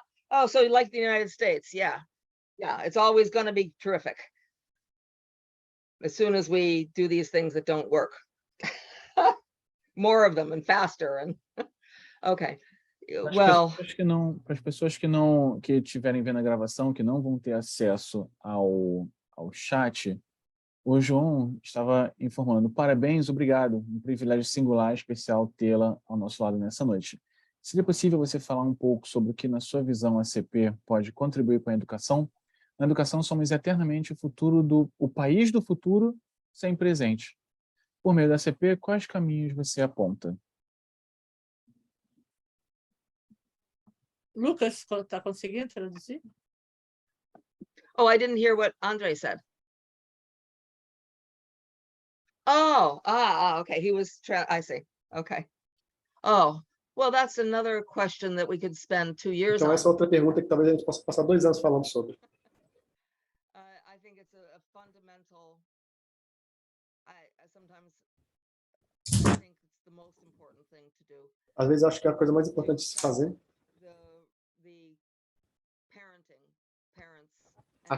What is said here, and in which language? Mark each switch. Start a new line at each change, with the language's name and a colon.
English: Oh, so you like the United States? Yeah. It's always going to be terrific. as soon as we do these things that don't work. More of them and faster and okay. Well,
Portuguese: Para as pessoas que estiverem vendo a gravação, que não vão ter acesso ao chat, o João estava informando: parabéns, obrigado, um privilégio singular e especial tê-la ao nosso lado nessa noite. Seria possível você falar um pouco sobre o que, na sua visão, a CP pode contribuir com a educação? Na educação, somos eternamente o país do futuro sem presente. Por meio da CP, quais caminhos você aponta? Lucas, está conseguindo traduzir?
English: oh, I didn't hear what Andre said. Oh, okay. He was, I see. Okay. Oh, well, that's another question that we could spend 2 years
Portuguese: Então,
English: on.
Portuguese: essa é outra pergunta que talvez a gente possa passar 2 anos falando sobre.
English: I think it's a fundamental. I sometimes think it's the most important thing to do.
Portuguese: Às vezes, acho que é a coisa mais importante de se fazer
English: The parenting, parents, and